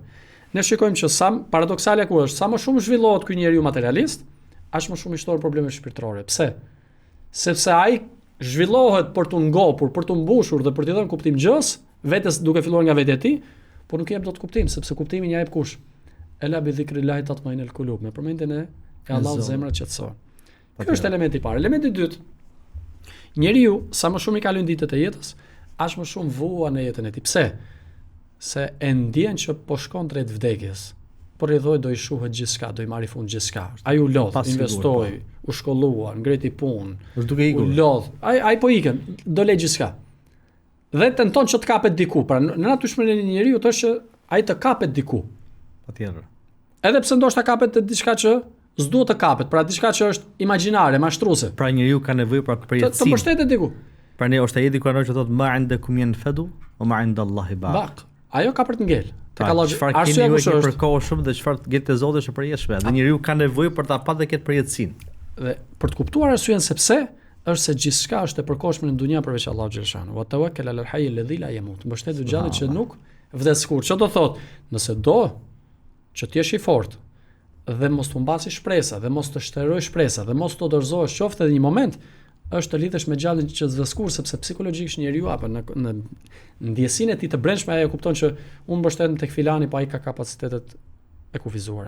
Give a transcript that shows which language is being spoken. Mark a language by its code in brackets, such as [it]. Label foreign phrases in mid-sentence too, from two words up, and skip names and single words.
[sq] Ne shikojmë që sa paradoksale ku është, sa më shumë zhvillohet ky njeriu materialist, aq më shumë i shtohen probleme shpirtërore. Pse? Sepse ai zhvillohet për të ngopur, për të mbushur dhe për të dhënë kuptim gjës, vetes duke filluar nga vetja e tij, por nuk i jep dot kuptim, sepse kuptimin ja jep kush? [ar] ألا بذكر الله تطمئن القلوب. [sq] Me përmendjen e Allahut zemra qetësohen. Ky është elementi i parë. Elementi i dytë, njeriu sa më shumë i kalon ditët e jetës, aq më shumë vuan në jetën e tij. Pse? Se e ndjen që po shkon drejt vdekjes. Por i do i shuhet gjithçka, do i marri fund gjithçka. Ai u lodh, investoi, u shkollua, ngreti punë. Është duke ikur. U lodh. Ai po ikën, do lë gjithçka. Dhe tenton që të kapet diku. Pra në natyrshmërinë e njeriu është që ai të kapet diku. Patjetër. Edhe pse ndoshta kapet të diçka që s'duhet të kapet, pra diçka që është imagjinare, mashtruese. Pra njeriu ka nevojë për përjetësim. Të mbështetet diku. Pra ne është ajeti kuranor që thotë [ar] ما عندكم ينفد وما عند الله باق. [sq] Ajo ka për të ngel. Tek Allah. Çfarë keni ju që për kohë shumë dhe çfarë gjet te Zoti është e përjetshme. Dhe njeriu ka nevojë për ta pasur dhe këtë përjetësinë. Dhe për të kuptuar arsyeën sepse është se gjithçka është e përkohshme në dunja përveç Allahut xhaleshanu. [ar] وتوكل على الحي الذي لا يموت. [sq] Mbështetu gjallit që nuk vdes kurrë. Ço do thotë? Nëse do që të jesh i fortë dhe mos të humbasësh shpresa, dhe mos të shteroj shpresa, dhe mos të dorëzohesh qoftë edhe një moment, është të lidhesh me gjallin që zveskur, sepse psikologjikisht njeriu apo në ndjesinë e tij të brendshme ai e kupton që unë mbështetem tek filani, po ai ka kapacitetet e kufizuara.